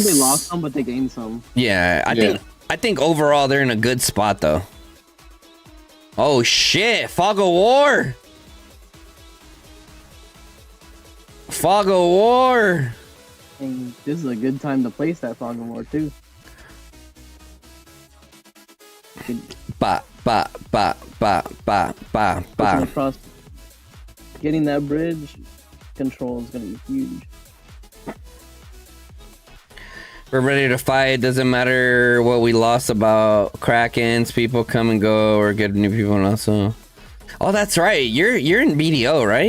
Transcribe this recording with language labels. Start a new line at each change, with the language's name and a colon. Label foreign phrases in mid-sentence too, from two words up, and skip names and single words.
English: they lost some, but they gained some. Yeah, I think overall they're in a good spot though. Oh shit! Fog of War. Fog of War. And this is a good time to place that Fog of War too. Ba ba ba ba ba ba Pushing ba. across, getting that bridge control is gonna be huge. We're ready to fight. Doesn't matter what we lost about Krakens. People come and go, or get new people also. Oh, that's right. You're in BDO, right?